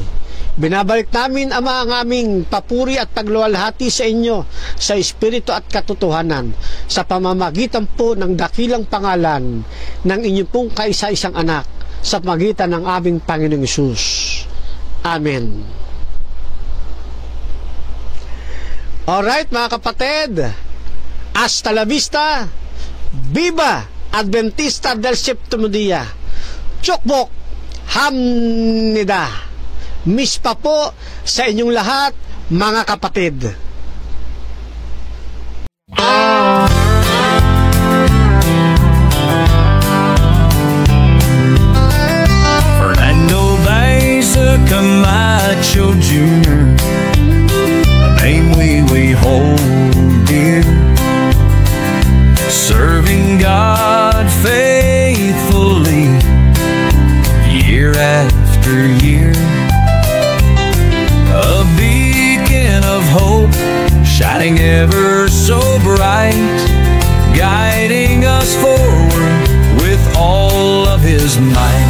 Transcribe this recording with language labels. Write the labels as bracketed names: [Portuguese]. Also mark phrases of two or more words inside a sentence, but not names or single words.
[Filipino] Binabalik namin, Ama, ang aming papuri at pagluwalhati sa inyo sa Espiritu at katotohanan sa pamamagitan po ng dakilang pangalan ng inyong pong kaisa-isang anak sa pagitan ng aming Panginoong Hesus. Amen. Alright, mga kapatid, [Spanish] hasta la vista, viva Adventista del Séptimo Día. [Korean] 축복합니다. [Filipino] Mispa po sa inyong lahat, mga kapatid. [English] Fernando Baiza Camacho Jr., a name we hold dear, serving God faithfully year after year, a beacon of hope shining ever so bright, guiding us forward with all of His might.